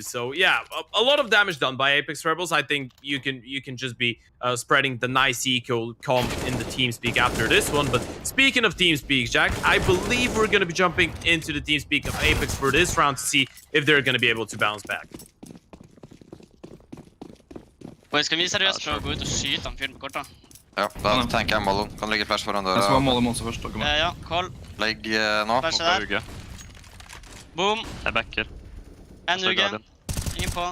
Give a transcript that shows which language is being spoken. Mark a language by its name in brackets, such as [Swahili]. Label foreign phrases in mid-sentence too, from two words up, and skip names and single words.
[English] So yeah, a lot of damage done by Apeks Rebels. I think you can just be spreading the nice eco comp in the TeamSpeak after this one. But speaking of TeamSpeak, Jack, I believe we're going to be jumping into the TeamSpeak of Apeks for this round to see if they're going to be able to bounce back. [Norwegian] Skal vi seriøst prøve å gå ut og skyte han fyren på kortet? Ja, da tenker jeg Mollo. Kan legge flash foran døra. Jeg skal ha Mollo Monster først. Ja, call. Legg nå. Flash der. Boom. Jeg backer. En uge. Ingen på.